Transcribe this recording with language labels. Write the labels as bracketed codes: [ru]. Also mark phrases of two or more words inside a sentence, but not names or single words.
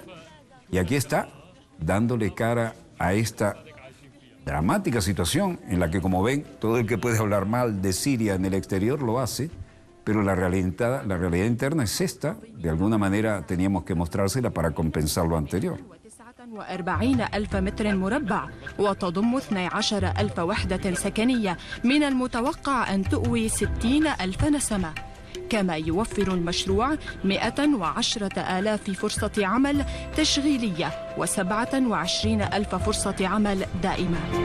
[es] Y aquí está, dándole cara a esta dramática situación en la que, como ven, todo el que puede hablar mal de Siria en el exterior lo hace, pero la realidad interna es esta. De alguna manera teníamos que mostrársela para compensar lo anterior. [ar] 49,000 متر مربع وتضم 12,000 وحدة سكنية من المتوقع أن تؤوي 60,000 نسمة. كما يوفر المشروع 110,000 فرصة عمل تشغيلية و27,000 فرصة عمل دائمة.